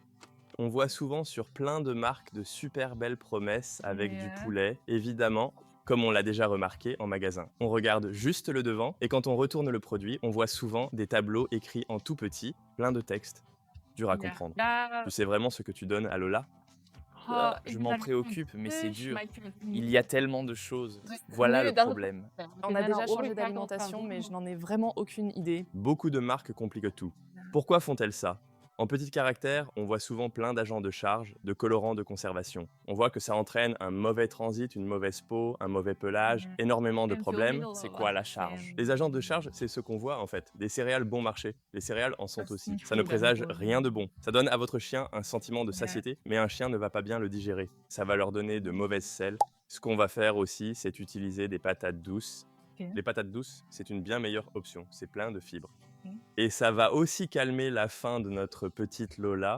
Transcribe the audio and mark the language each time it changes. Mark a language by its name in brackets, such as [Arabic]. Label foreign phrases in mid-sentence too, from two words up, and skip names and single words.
[French] On voit souvent sur plein de marques de super belles promesses avec du Ja. poulet, évidemment, comme on l'a déjà remarqué en magasin. On regarde juste le devant et quand on retourne le produit, on voit souvent des tableaux écrits en tout petit, plein de textes, dur à Ja. comprendre. Ja. Tu sais vraiment ce que tu donnes à Lola? Oh, Je ik m'en ben préoccupe, mais c'est dus, dur. [Dutch] maar ik vind het [French] Il niet. y a tellement de choses. Dus Voilà nu le dat problème. On a déjà changé d'alimentation, mais je n'en ai vraiment aucune idée. Beaucoup de marques compliquent tout. Pourquoi font-elles ça? En petits caractères, on voit souvent plein d'agents de charge, de colorants de conservation. On voit que ça entraîne un mauvais transit, une mauvaise peau, un mauvais pelage, énormément de problèmes. C'est quoi la charge? Les agents de charge, c'est ce qu'on voit en fait. Des céréales bon marché. Les céréales en sont aussi. niet Ça ne goed, présage hè. rien de bon. Ça donne à votre chien un sentiment de Ja. satiété, mais un chien ne va pas bien le digérer. Ça va leur donner de mauvaises selles. Ce qu'on va faire aussi, c'est utiliser des patates douces. Ok. Les patates douces, c'est une bien meilleure option. C'est plein de fibres. Ok. Et ça va aussi calmer la faim de notre petite Lola.